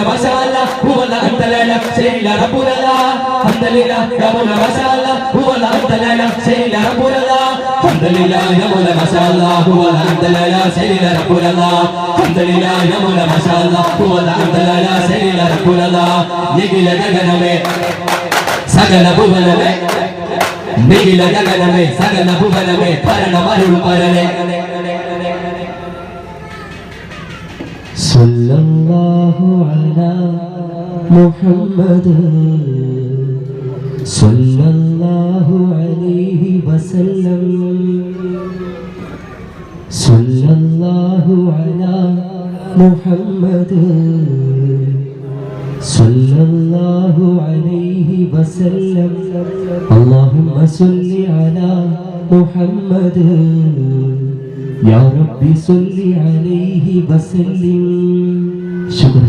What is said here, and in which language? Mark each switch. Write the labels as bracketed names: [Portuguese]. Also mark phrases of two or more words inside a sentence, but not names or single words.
[Arabic] ما شاء الله هو أنت لنا سيدنا ربنا الله الحمد لله يا مولا ما شاء الله هو أنت لنا سيدنا ربنا الله الحمد لله يا مولا ما شاء الله هو أنت لنا سيدنا ربنا الله الحمد لله يا مولا ما شاء الله هو أنت لنا سيدنا ربنا الله نجي لجنبه [Malayalam] സകല ഭുവനമേ നിഖില ജഗനമേ സകല ഭുവനമേ ഭരണമരുൾ പരനേ [Arabic] صلى الله على محمد صلى الله عليه وسلم صلى الله على محمد صلى الله عليه وسلم اللهم صل على محمد يا ربي صل عليه وسلم. شكرا.